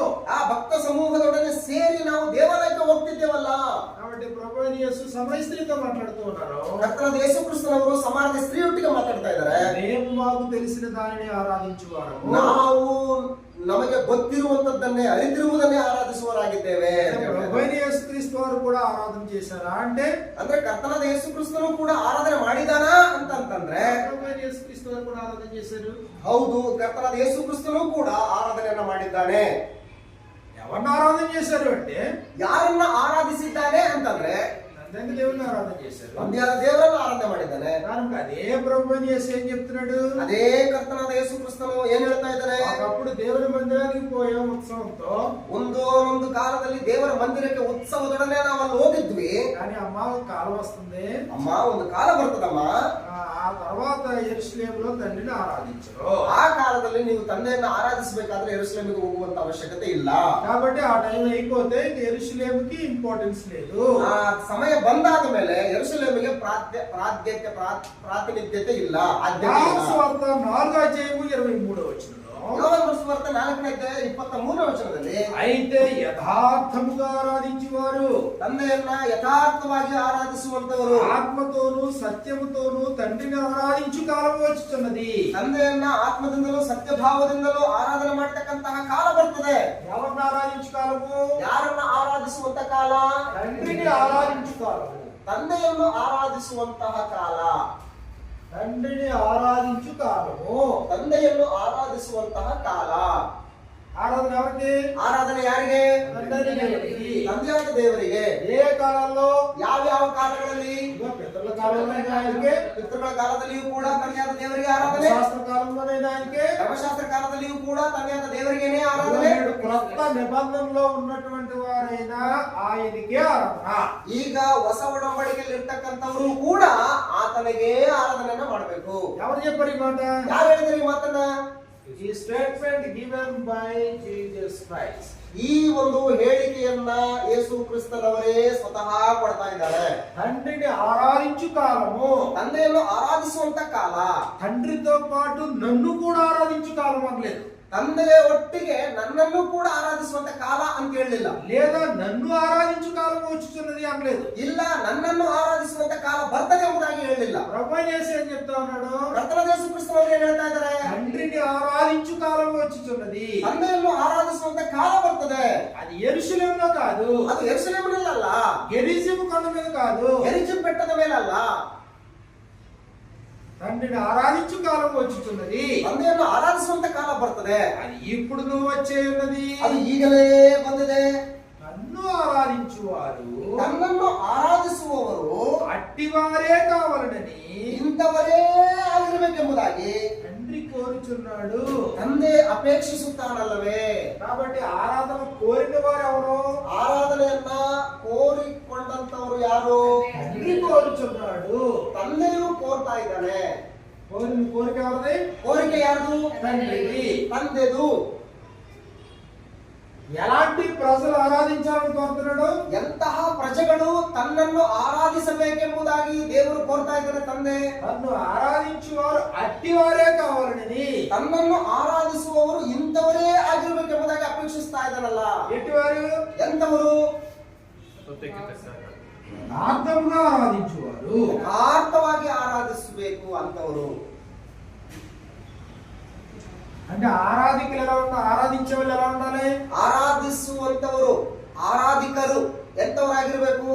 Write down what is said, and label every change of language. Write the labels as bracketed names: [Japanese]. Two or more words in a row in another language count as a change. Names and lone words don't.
[Kannada] ಆ ಭಕ್ತ ಸಮೂಹದೊಡನೆ ಸೇರಿ ನಾವು ದೇವಾಲಯಕ್ಕೆ ಹೋಗ್ತಿದ್ದೇವಲ್ಲ. [Telugu] కాబట్టి ప్రభువైన యేసు సమరయ స్త్రీతో మాట్లాడుతూ ఉన్నారు. [Kannada] ಕರ್ತನಾದ ಯೇಸು ಕ್ರಿಸ್ತನವರು ಸಮಾರ್ಯ ಸ್ತ್ರೀಯೊಟ್ಟಿಗೆ ಮಾತಾಡ್ತಾ ಇದ್ದಾರೆ. [Telugu] మేము మాకు తెలిసిన దానిని ఆరాధించువారము. [Kannada] ನಾವು ನಮಗೆ ಗೊತ್ತಿರುವಂತದ್ದನ್ನೇ ಅರಿತಿರುವುದನ್ನೇ ಆರಾಧಿಸುವವರಾಗಿದ್ದೇವೆ. [Telugu] ప్రభువైన యేసు క్రీస్తు వారు కూడా ఆరాధన చేశారా అంటే [Kannada] ಕರ್ತನಾದ ಯೇಸು ಕ್ರಿಸ್ತನು ಕೂಡ ಆರಾಧನೆ ಮಾಡಿದಾನಾ ಅಂತಂದ್ರೆ [Telugu] ప్రభువైన యేసు క్రీస్తు వారు కూడా ఆరాధన చేశారు. [Kannada] ಹೌದು, ಕರ್ತನಾದ ಯೇಸು ಕ್ರಿಸ್ತನು ಕೂಡ ಆರಾಧನೆಯನ್ನ ಮಾಡಿದ್ದಾನೆ. [Telugu] ఎవరిని ఆరాధన చేశారు అంటే [Kannada] ಯಾರನ್ನ ಆರಾಧಿಸಿದ್ದಾನೆ ಅಂತಂದ್ರೆ [Telugu] తండ్రి దేవుని ఆరాధన చేశారు. [Kannada] ತಂದೆಯಾದ ದೇವರನ್ನ ಆರಾಧನೆ ಮಾಡಿದ್ದಾನೆ. [Telugu] కనుక అదే ప్రభువైన యేసు ఏం చెప్తున్నాడు? [Kannada] ಅದೇ ಕರ್ತನಾದ ಯೇಸು ಕ್ರಿಸ್ತನು ಏನ್ ಹೇಳ್ತಾ ಇದ್ದಾನೆ? [Telugu] ఒకప్పుడు దేవుని మందిరానికి పోయాం ఉత్సవంతో. [Kannada] ಒಂದು ಕಾಲದಲ್ಲಿ ದೇವರ ಮಂದಿರಕ್ಕೆ ಉತ್ಸವದೊಡನೆ ನಾವು ಅಲ್ಲಿ ಹೋಗಿದ್ವಿ. [Telugu] కానీ అమ్మ ఒక కాలం వస్తుంది. [Kannada] ಅಮ್ಮ, ಒಂದು ಕಾಲ ಬರ್ತದಮ್ಮ. [Telugu] ఆ తర్వాత యెరూషలేములో తండ్రిని ఆరాధించరు. [Kannada] ಆ ಕಾಲದಲ್ಲಿ ನೀವು ತಂದೆಯನ್ನ ಆರಾಧಿಸಬೇಕಾದ್ರೆ ಯೆರೂಸಲೇಮಿಗೆ ಹೋಗುವಂತ ಅವಶ್ಯಕತೆ ಇಲ್ಲ. [Telugu] కాబట్టి ఆ టైం అయిపోతే యెరూషలేముకి ఇంపార్టెన్స్ లేదు. [Kannada] ಆ ಸಮಯ ಬಂದಾದ ಮೇಲೆ ಯೆರೂಸಲೇಮಿಗೆ ಪ್ರಾತಿನಿಧ್ಯತೆ ಇಲ್ಲ, ಆದ್ಯತೆ ಇಲ್ಲ. [Telugu] సువార్త 4:23 [Kannada] ಯೋಹಾನ ಸುವಾರ್ತೆ 4:23 ವಚನದಲ್ಲಿ [Telugu] అయితే యథార్థముగా ఆరాధించువారు, [Kannada] ತಂದೆಯನ್ನ ಯಥಾರ್ಥವಾಗಿ ಆರಾಧಿಸುವಂತವರು, [Telugu] ఆత్మతోను సత్యముతోను తండ్రిని ఆరాధించు కాలం వచ్చుచున్నది. [Kannada] ತಂದೆಯನ್ನ ಆತ್ಮದಿಂದಲೂ ಸತ್ಯಭಾವದಿಂದಲೂ ಆರಾಧನೆ ಮಾಡತಕ್ಕಂತಹ ಕಾಲ ಬರ್ತದೆ. [Telugu] ఎవరిని ఆరాధించు కాలము? [Kannada] ಯಾರನ್ನ ಆರಾಧಿಸುವಂತ ಕಾಲ? [Telugu] తండ్రిని ఆరాధించు కాలము. [Kannada] ತಂದೆಯನ್ನು ಆರಾಧಿಸುವಂತಹ ಕಾಲ. [Telugu] తండ్రిని ఆరాధించు కాలము. [Kannada] ತಂದೆಯನ್ನು ಆರಾಧಿಸುವಂತಹ ಕಾಲ. [Telugu] ఆరాధన ఎవరికి? [Kannada] ಆರಾಧನೆ ಯಾರಿಗೆ? [Telugu] తండ్రి దేవునికి. [Kannada] ತಂದೆಯಾದ ದೇವರಿಗೆ. [Telugu] ఏ కాలంలో? [Kannada] ಯಾವ ಕಾಲಗಳಲ್ಲಿ? [Telugu] పితరుల కాలంలోనైనా ఆయనకే, [Kannada] ಪಿತೃಗಳ ಕಾಲದಲ್ಲಿಯೂ ಕೂಡ ತಂದೆಯಾದ ದೇವರಿಗೆ ಆರಾಧನೆ. [Telugu] శాస్త్ర కాలంలోనైనా ఆయనకే, [Kannada] ಧರ್ಮಶಾಸ್ತ್ರ ಕಾಲದಲ್ಲಿಯೂ ಕೂಡ ತಂದೆಯಾದ ದೇವರಿಗೇನೆ ಆರಾಧನೆ. [Telugu] క్రొత్త నిబంధనలో ఉన్నటువంటి వారైనా ఆయనకే ఆరాధన. [Kannada] ಈಗ ಹೊಸ ಒಡಂಬಡಿಕೆಯಲ್ಲಿ ಇರ್ತಕ್ಕಂಥವರು ಕೂಡ ಆತನಿಗೆ ಆರಾಧನೆಯನ್ನ ಮಾಡಬೇಕು. [Telugu] ఎవరు చెప్పారు ఈ మాట? [Kannada] ಯಾರು ಹೇಳಿದ್ರು ಈ ಮಾತನ್ನ? [English] ఈ statement given by Jesus Christ. [Kannada] ಈ ಒಂದು ಹೇಳಿಕೆಯನ್ನ ಯೇಸು ಕ್ರಿಸ್ತನವರೇ ಸ್ವತಃ ಕೊಡ್ತಾ ಇದ್ದಾರೆ. [Telugu] తండ్రిని ఆరాధించు కాలము. [Kannada] ತಂದೆಯನ್ನು ಆರಾಧಿಸುವಂತ ಕಾಲ. [Telugu] తండ్రితో పాటు నన్ను కూడా ఆరాధించు కాలం అనలేదు. [Kannada] ತಂದೆಯ ಒಟ್ಟಿಗೆ ನನ್ನನ್ನು ಕೂಡ ಆರಾಧಿಸುವಂತ ಕಾಲ ಅಂತ ಹೇಳಲಿಲ್ಲ. [Telugu] లేదా నన్ను ఆరాధించు కాలం వచ్చుచున్నది అనలేదు. [Kannada] ಇಲ್ಲ, ನನ್ನನ್ನು ಆರಾಧಿಸುವಂತ ಕಾಲ ಬರ್ತದೆ ಎಂಬುದಾಗಿ ಹೇಳಲಿಲ್ಲ. [Telugu] ప్రభువైన యేసు ఏం చెప్తా ఉన్నాడు? [Kannada] ಕರ್ತನಾದ ಯೇಸು ಕ್ರಿಸ್ತನವರು ಏನ್ ಹೇಳ್ತಾ ಇದ್ದಾರೆ? [Telugu] తండ్రిని ఆరాధించు కాలం వచ్చుచున్నది. [Kannada] ತಂದೆಯನ್ನು ಆರಾಧಿಸುವಂತ ಕಾಲ ಬರ್ತದೆ. [Telugu] అది యెరూషలేములో కాదు, [Kannada] ಅದು ಯೆರೂಸಲೇಮಿನಲ್ಲ, [Telugu] గెరిజిము కొండ మీద కాదు, [Kannada] ಯೆರಿಚಿಮ್ ಬೆಟ್ಟದ ಮೇಲಲ್ಲ. [Telugu] తండ్రిని ఆరాధించు కాలం వచ్చుచున్నది. [Kannada] ತಂದೆಯನ್ನು ಆರಾಧಿಸುವಂತ ಕಾಲ ಬರ್ತದೆ. [Telugu] అది ఇప్పుడు వచ్చే ఉన్నది. [Kannada] ಅದು ಈಗಲೇ ಬಂದಿದೆ. [Telugu] నన్ను ఆరాధించువారు, [Kannada] ನನ್ನನ್ನು ಆರಾಧಿಸುವವರು [Telugu] అట్టివారే కావాలనని [Kannada] ಇಂಥವರೇ ಆಗಿರಬೇಕೆಂಬುದಾಗಿ [Telugu] తండ్రి కోరుచున్నాడు. [Kannada] ತಂದೆ ಅಪೇಕ್ಷಿಸುತ್ತಾನಲ್ಲವೇ? [Telugu] కాబట్టి ఆరాధన కోరిన వారు ఎవరు? [Kannada] ಆರಾಧನೆಯನ್ನ ಕೋರಿಕೊಂಡಂತವರು ಯಾರು? [Telugu] తండ్రి కోరుచున్నాడు. [Kannada] ತಂದೆಯೂ ಕೋರ್ತಾ ಇದ್ದಾನೆ. [Telugu] కోరిక ఎవరిది? [Kannada] ಕೋರಿಕೆ ಯಾರ್ದು? [Telugu] తండ్రిది. [Kannada] ತಂದೆದು. [Telugu] ఎలాంటి ప్రజలు ఆరాధించాలని కోరుతున్నాడు? [Kannada] ಎಂತಹ ಪ್ರಜೆಗಳು ತನ್ನನ್ನು ಆರಾಧಿಸಬೇಕೆಂಬುದಾಗಿ ದೇವರು ಕೋರ್ತಾ ಇದ್ದಾನೆ ತಂದೆ. [Telugu] నన్ను ఆరాధించువారు అట్టివారే కావాలని. [Kannada] ತನ್ನನ್ನು ಆರಾಧಿಸುವವರು ಇಂಥವರೇ ಆಗಿರ್ಬೇಕೆಂಬುದಾಗಿ ಅಪೇಕ್ಷಿಸ್ತಾ ಇದ್ದಾನಲ್ಲ. [Telugu] ఎట్టివారు? [Kannada] ಎಂಥವರು? [Telugu] యథార్థముగా ఆరాధించువారు. [Kannada] ಯಥಾರ್ಥವಾಗಿ ಆರಾಧಿಸಬೇಕು ಅಂತವರು. [Telugu] అంటే ఆరాధికులు ఎలా ఉండాలి? ఆరాధించే వాళ్ళు ఎలా ఉండాలి? [Kannada] ಆರಾಧಿಸುವಂತವರು, ಆರಾಧಿಕರು ಎಂತವರಾಗಿರ್ಬೇಕು?